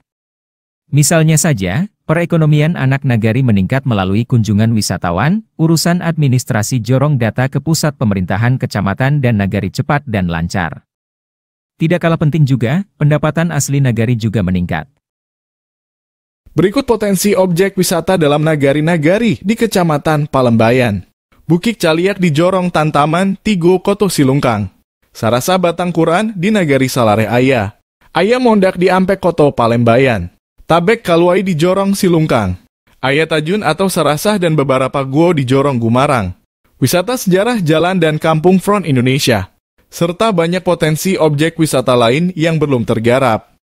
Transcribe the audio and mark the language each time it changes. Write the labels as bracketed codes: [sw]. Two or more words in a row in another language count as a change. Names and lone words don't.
[id] Misalnya saja, perekonomian anak nagari meningkat melalui kunjungan wisatawan, urusan administrasi jorong data ke pusat pemerintahan kecamatan dan nagari cepat dan lancar. Tidak kalah penting juga, pendapatan asli nagari juga meningkat. Berikut potensi objek wisata dalam nagari-nagari di Kecamatan Palembayan. Bukik Caliak di Jorong Tantaman, Tigo, Koto Silungkang. Sarasa Batangkuran di Nagari Salare Aya. Aya Mondak di Ampek Koto Palembayan. Tabek Kaluai di Jorong Silungkang. Aya Tajun atau Sarasah dan beberapa guo di Jorong Gumarang. Wisata sejarah jalan dan kampung front Indonesia. Serta banyak potensi objek wisata lain yang belum tergarap.